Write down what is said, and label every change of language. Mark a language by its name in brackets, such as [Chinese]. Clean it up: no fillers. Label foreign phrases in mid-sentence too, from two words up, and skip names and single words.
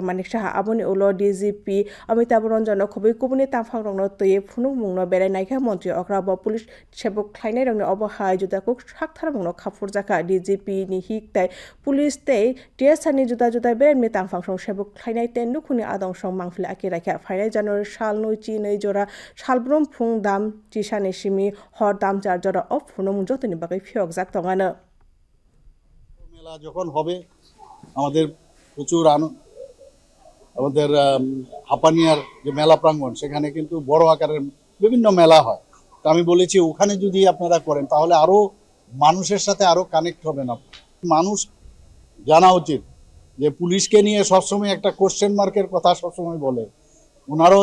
[Kok Borok] Manik Saha aboni ulo DGP Amitabh Ranjan khobui kubuni tangphangrokno tui phunukmungno berai naikha Montri Okra bo police sebuk khlainai rokni obo hai jutakuk saktharmungno khapurjaka DGP ni hiktai police tei TSR ni juta beremni tangphangsong sebuk khlainai tei nukhuni adongsong mangpili aki rakha phainai January sal 9 chinui jora salbrum phung dam chisani simi hor dam 4 jora of phunukmung jotoni bagai phiokjak tongano [Bangla] মেলা যখন হবে আমাদের প্রচুর আমাদের হাপানিয়ার যে মেলা প্রাঙ্গণ সেখানে কিন্তু বড় আকারের বিভিন্ন মেলা হয় তো আমি বলেছি ওখানে যদি আপনারা করেন তাহলে আরো মানুষের সাথে আরো কানেক্ট হবে না মানুষ জানা উচিত যে পুলিশকে নিয়ে সবসময় একটা [English] question marker [Bangla] কথা সবসময় বলে ওনারাও